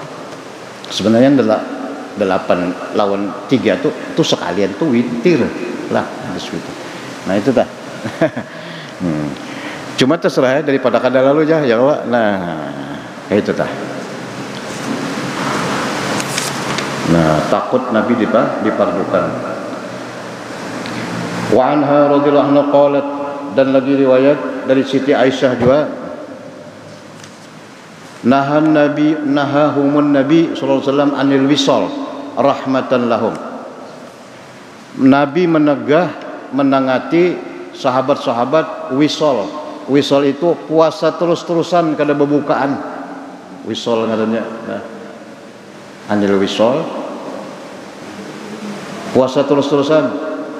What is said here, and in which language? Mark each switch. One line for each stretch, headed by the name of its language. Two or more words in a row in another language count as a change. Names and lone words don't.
Banjar: Sebenarnya 8 lawan 3 tuh sekalian tuh witir lah, hadis witir. Nah, itu dah. Cuma terserah ya, daripada kada lalu
Arabic: يا الله.
Banjar: Nah, itu dah. Nah, takut Nabi dipardukan.
Arabic: وعنها رضي الله عنها قالت,
Banjar: dan lagi riwayat dari Siti Aisyah juga,
Arabic: نهاهم النبي صلى الله عليه وسلم عن الوصال رحمة لهم.
Banjar: Nabi menangati sahabat-sahabat wisal. Wisal itu puasa terus-terusan kada berbukaan. Wisal ngadanya. Nah,
Arabic: عن الوصال
Banjar: puasa terus-terusan.